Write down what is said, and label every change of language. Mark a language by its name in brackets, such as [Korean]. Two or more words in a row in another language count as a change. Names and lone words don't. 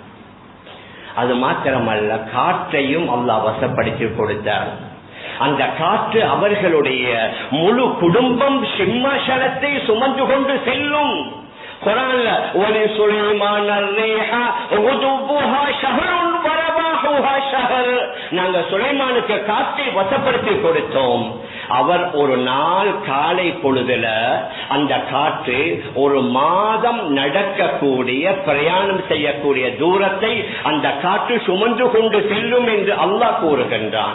[Tamil] அது மாத்திரமல்ல, காற்றையும் அல்லாஹ் வசப்படுத்தி கொடுத்தார். அந்த காற்று அவர்களுடைய முழு குடும்பம் சிம்மாசனத்தை சுமந்து கொண்டு செல்லும். [Arabic] குர்ஆன்ல وَلِسُلَيْمَانَ الرِّيحَ غُدُوُّهَا شَهْرٌ وَرَوَاحُهَا شَهْرٌ. [Tamil] நாங்க சுலைமானுக்கு காற்றை வசப்படுத்தி கொடுத்தோம். அவர் ஒரு நாள் காலை பொழுதுல அந்த காற்று ஒரு மாதம் நடக்கக்கூடிய, பிரயாணம் செய்யக்கூடிய தூரத்தை அந்த காற்று சுமந்து கொண்டு செல்லும் என்று அல்லாஹ் கூறுகின்றான்.